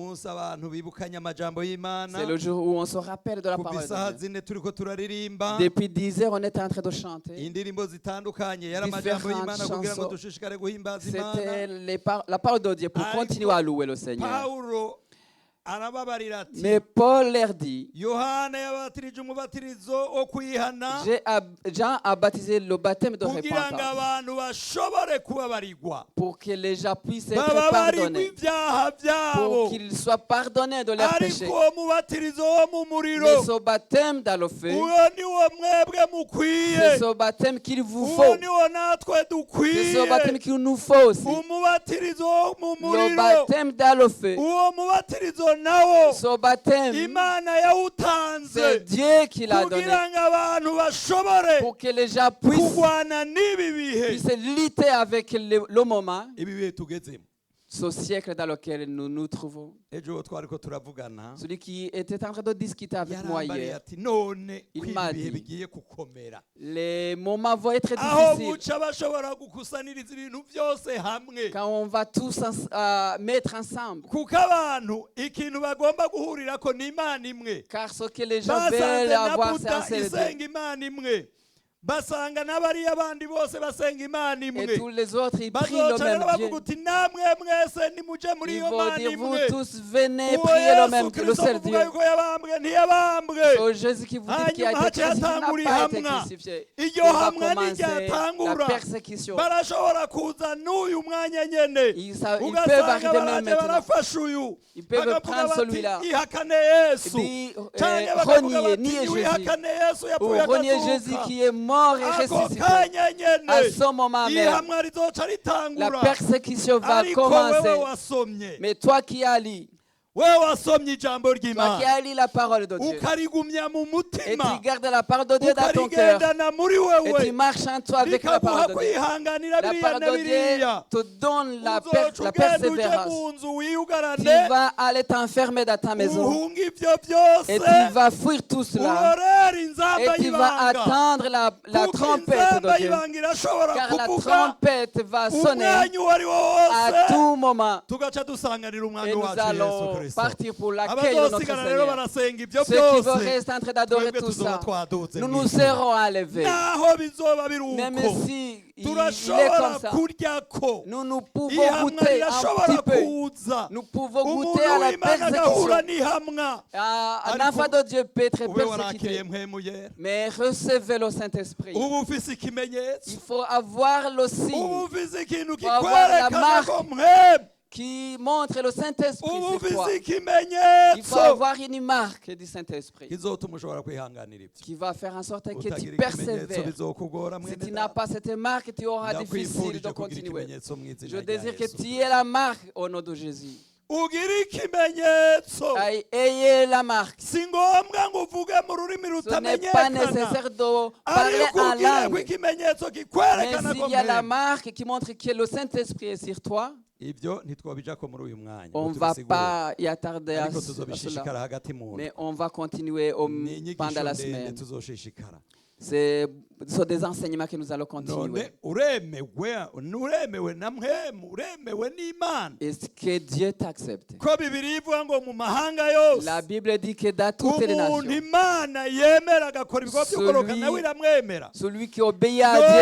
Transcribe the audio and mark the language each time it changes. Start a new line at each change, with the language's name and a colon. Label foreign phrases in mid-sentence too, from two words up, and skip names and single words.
French: C'est le jour où on se rappelle de la parole de Dieu. Depuis 10 heures, on était en train de chanter différentes chansons. C'était la parole de Dieu pour continuer à louer le Seigneur.
Rundi: arababarira ati
French: Mais Paul leur dit,
Rundi: Yohana yabatirije umubatirizo wo kwihana
French: Jean a baptisé le baptême de
Rundi: kugira ngo
French: repentance
Rundi: abantu bashobore kubabarirwa
French: pour que les gens puissent être
Rundi: bababarirwe
French: pardonnés,
Rundi: ibyaha byabo
French: pour qu'ils soient pardonnés de leurs péchés.
Rundi: ariko uwo mubatizo wo mu muriro
French: Mais ce baptême dans le feu,
Rundi: uwo niwo mwebwe mukwiye
French: c'est ce baptême qu'il vous
Rundi: uwo
French: faut.
Rundi: niwo natwe
French: C'est
Rundi: dukwiye
French: ce baptême qu'il nous faut aussi.
Rundi: umubatirizo wo mu
French: Le
Rundi: muriro
French: baptême dans le feu,
Rundi: uwo mubatirizo nawo
French: ce baptême,
Rundi: imana yawutanze
French: c'est Dieu qui l'a donné
Rundi: kugira ngo abantu bashobore
French: pour que les gens puissent
Rundi: kurwana n'ibi bihe
French: lutter avec le moment,
Rundi: ibi bihe tugezemo
French: ce siècle dans lequel nous nous trouvons.
Rundi: ejo twariko turavugana
French: Celui qui était en train de discuter avec moi
Rundi: yarambariye
French: hier,
Rundi: ati none
French: Il
Rundi: ko ibi
French: m'a
Rundi: bihe
French: dit,
Rundi: bigiye gukomera
French: les moments vont être
Rundi: aho
French: difficiles.
Rundi: buca bashobora gukusaniriza ibintu byose hamwe
French: Quand on va tous mettre ensemble.
Rundi: kuko abantu ikintu bagomba guhurirako ni imana imwe
French: Car ce que les gens
Rundi: basanze
French: veulent
Rundi: na
French: avoir, c'est un
Rundi: buda
French: seul Dieu.
Rundi: isenga imana imwe basanga n'abariya bandi bose basenga imana
French: Et
Rundi: imwe
French: tous les autres, ils prient le
Rundi: bazoca rero
French: même
Rundi: bavuga
French: Dieu.
Rundi: uti namwe mwese nimuje muri
French: Ils
Rundi: iyo
French: vont
Rundi: mana
French: dire, vous
Rundi: imwe
French: tous venez
Rundi: uwo
French: prier le même
Rundi: yesu
French: Dieu, le
Rundi: kristo
French: seul Dieu.
Rundi: muvuga yuko yabambwe ntiyabambwe
French: Oh, Jésus qui vous dit qu'il a
Rundi: hanyuma
French: été crucifié, il n'a
Rundi: hatangura
French: pas été
Rundi: ihamwa
French: crucifié.
Rundi: iryo
French: Il va
Rundi: hamwa
French: commencer la
Rundi: n'iryatangura
French: persécution.
Rundi: barashobora kuza n'uyu mwanya nyene
French: Ils peuvent
Rundi: ugasanga
French: arriver même
Rundi: baraje
French: maintenant.
Rundi: barafasha uyu
French: Ils peuvent
Rundi: bakavuga
French: prendre
Rundi: bati
French: celui-là.
Rundi: ihakane
French: Et
Rundi: yesu
French: puis,
Rundi: canke bakavuga
French: renier,
Rundi: bati
French: nier Jésus.
Rundi: niwihakane yesu
French: Ou
Rundi: yapfuye
French: renier Jésus
Rundi: akazuka
French: qui est mort et
Rundi: ako
French: ressuscité.
Rundi: kanya
French: À
Rundi: nyene
French: ce moment même,
Rundi: ihamwa rizoca
French: la
Rundi: ritangura
French: persécution va
Rundi: ariko wewe
French: commencer.
Rundi: wasomye
French: Mais toi qui as lu,
Rundi: wewe wasomye ijambo
French: toi qui
Rundi: ry'imana
French: as lu la parole de Dieu,
Rundi: ukarigumya mu
French: et
Rundi: mutima
French: tu gardes la parole de Dieu dans ton cœur,
Rundi: ukarigendana muri
French: et
Rundi: wewe
French: tu marches en toi avec la
Rundi: bikaguha
French: parole de Dieu.
Rundi: kwihanganira
French: La
Rundi: biriya
French: parole
Rundi: na
French: de Dieu
Rundi: biriya
French: te donne la
Rundi: uzoca ugenda uje
French: persévérance.
Rundi: mu nzu
French: Tu
Rundi: wiyugarane
French: vas aller t'enfermer dans ta maison
Rundi: uhunga ivyo
French: et
Rundi: byose
French: tu vas fuir tout cela
Rundi: urorera
French: et
Rundi: inzamba
French: tu vas
Rundi: y'ibanga
French: attendre la
Rundi: kuko
French: trompette
Rundi: inzamba
French: de Dieu.
Rundi: y'ibanga irashobora
French: Car la
Rundi: kuvuga
French: trompette va sonner
Rundi: umwanya uwo ari wo
French: à
Rundi: wose
French: tout moment
Rundi: tugaca dusanganira umwami
French: et nous
Rundi: wacu yesu
French: allons
Rundi: kristo
French: partir pour l'accueil de notre
Rundi: abazosigara rero
French: Seigneur.
Rundi: barasenga ivyo
French: Ceux qui vont
Rundi: byose
French: rester en train d'adorer
Rundi: twebwe
French: tout
Rundi: tuzoba
French: ça,
Rundi: twaduze
French: nous
Rundi: mw'ijuru.
French: nous serons enlevés.
Rundi: naho bizoba biri
French: Même
Rundi: uko
French: si il est
Rundi: turashobora
French: comme ça,
Rundi: kuryako
French: nous pouvons
Rundi: ihamwa
French: goûter un
Rundi: rirashobora
French: petit peu.
Rundi: kuza
French: Nous pouvons
Rundi: umuntu
French: goûter à la
Rundi: w'imana agahura
French: persécution.
Rundi: n'ihamwa
French: Un
Rundi: Ariko
French: enfant de Dieu peut être
Rundi: ube
French: persécuté.
Rundi: warakiriye mpwemu yera
French: Mais recevez le Saint-Esprit.
Rundi: uba ufise ikimenyetso
French: Il faut avoir le
Rundi: uba
French: signe
Rundi: ufise ikintu
French: Faut avoir la
Rundi: kikwerekana
French: marque.
Rundi: ko mpwemu
French: qui montre le Saint-Esprit
Rundi: uba
French: sur toi.
Rundi: ufise
French: Il faut
Rundi: ikimenyetso
French: avoir une marque du Saint-Esprit
Rundi: kizotuma ushobora kwihanganira ibyo
French: qui va faire en sorte que tu
Rundi: utagira ikimenyetso
French: persévères.
Rundi: bizokugora
French: Si
Rundi: mwene
French: tu n'as
Rundi: data
French: pas cette marque, tu auras difficile
Rundi: ndakwifurije
French: de
Rundi: kugira
French: continuer.
Rundi: ikimenyetso mu izina
French: Je
Rundi: rya
French: désire que
Rundi: yesu
French: tu aies la marque au nom de Jésus.
Rundi: ugire ikimenyetso
French: Ayez la marque.
Rundi: si ngombwa ngo uvuge mu rurimi
French: Ce n'est pas
Rundi: rutamenyekana
French: nécessaire de parler
Rundi: ariko
French: en
Rundi: ugire ko
French: langue.
Rundi: ikimenyetso
French: Mais
Rundi: kikwerekana ko
French: s'il y a la
Rundi: mpwemu
French: marque qui montre que le Saint-Esprit est sur toi,
Rundi: ibyo ntitwabijako muri uyu mwanya
French: on
Rundi: ngo
French: ne va
Rundi: tubisigure.
French: pas y attarder à
Rundi: ariko
French: cela.
Rundi: tuzobishishikara hagati mu
French: Mais on va continuer
Rundi: ni inyigisho
French: pendant la
Rundi: ndende
French: semaine.
Rundi: tuzoshishikara
French: Ce sont des enseignements que nous allons
Rundi: none
French: continuer.
Rundi: uremewe na mpwemu uremewe n'imana
French: Est-ce que Dieu t'accepte?
Rundi: ko bibiri ivuga ngo mu mahanga yose
French: La Bible dit que dans toutes les
Rundi: umuntu
French: nations,
Rundi: imana yemera agakora ibikorwa by'ukoroka
French: Celui-
Rundi: nawe iramwemera
French: celui qui obéit à
Rundi: None